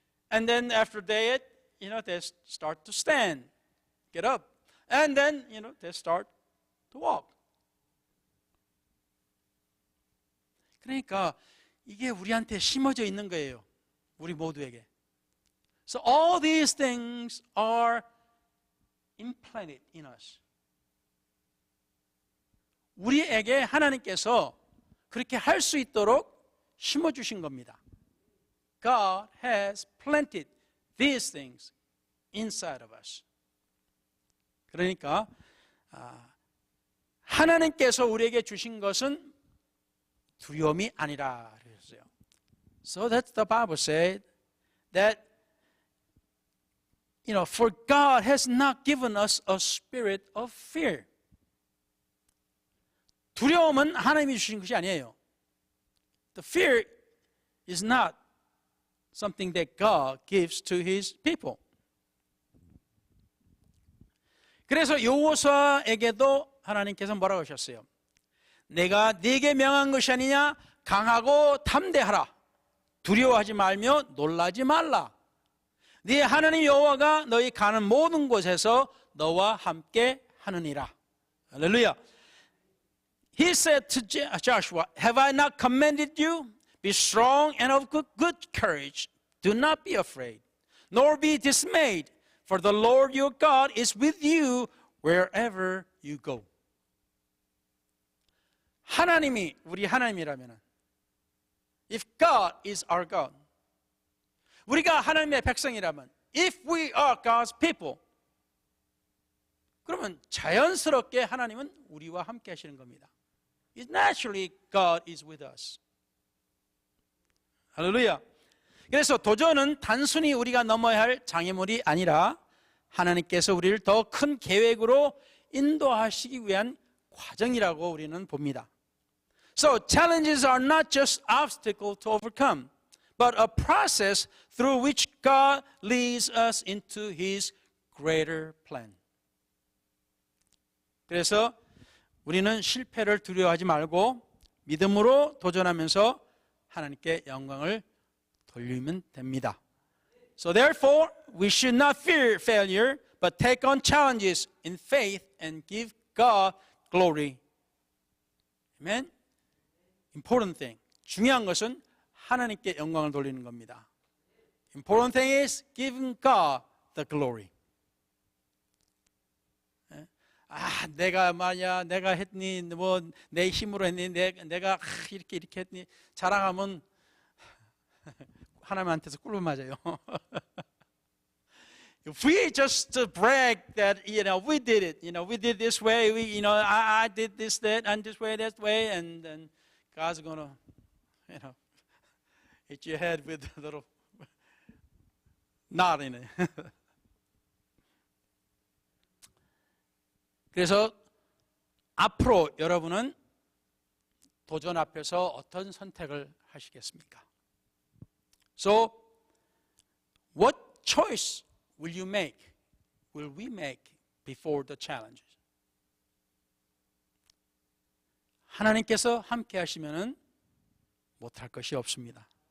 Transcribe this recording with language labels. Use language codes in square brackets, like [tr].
[en] And then after that, they start to stand, get up. And then, they start to walk. [ko] 그러니까 이게 우리한테 심어져 있는 거예요. 우리 모두에게. [en] So all these things are implanted in us. [ko] 우리에게 하나님께서 그렇게 할 수 있도록 심어주신 겁니다. [en] God has planted these things inside of us. [ko] 그러니까 하나님께서 우리에게 주신 것은 두려움이 아니라 그랬어요. [en] So that the Bible said that for God has not given us a spirit of fear. [ko] 두려움은 하나님이 주신 것이 아니에요. [en] The fear is not something that God gives to His people. [ko] 그래서 여호수아에게도 하나님께서 뭐라고 하셨어요? 내가 네게 명한 것이 아니냐? 강하고 담대하라. 두려워하지 말며 놀라지 말라. 네 하나님 여호와가 너희 가는 모든 곳에서 너와 함께 하느니라. 할렐루야. [en] He said to Joshua, Have I not commanded you? Be strong and of good courage. Do not be afraid, nor be dismayed, for the Lord your God is with you wherever you go. [ko] 하나님이 우리 하나님이라면, [en] if God is our God, [ko] 우리가 하나님의 백성이라면, [en] if we are God's people, [ko] 그러면 자연스럽게 하나님은 우리와 함께 하시는 겁니다. [en] It's naturally God is with us. [ko] 할렐루야. 그래서 도전은 단순히 우리가 넘어야 할 장애물이 아니라 하나님께서 우리를 더 큰 계획으로 인도하시기 위한 과정이라고 우리는 봅니다. [en] So challenges are not just obstacles to overcome, but a process through which God leads us into His greater plan. [ko] 그래서 우리는 실패를 두려워하지 말고 믿음으로 도전하면서 하나님께 영광을 돌리면 됩니다. [en] So therefore, we should not fear failure, but take on challenges in faith and give God glory. Amen? Important thing. [ko] 중요한 것은 하나님께 영광을 돌리는 겁니다. [en] Important thing is giving God the glory. [ko] 내가 말이야, 내가 했니, 뭐 내 힘으로 했니, 내가 이렇게 했니, 자랑하면 하나님한테서 꿀을 맞아요. [en] If we just brag that, we did it, we did this way, I did this, that, and this way, and then God's gonna, hit your head with a little knot in it. [ko] 그래서 앞으로 여러분은 도전 앞에서 어떤 선택을 하시겠습니까? [en] So, what choice will you make? Will we make before the challenges? [ko] 하나님께서 함께 하시면은 못할 것이 없습니다.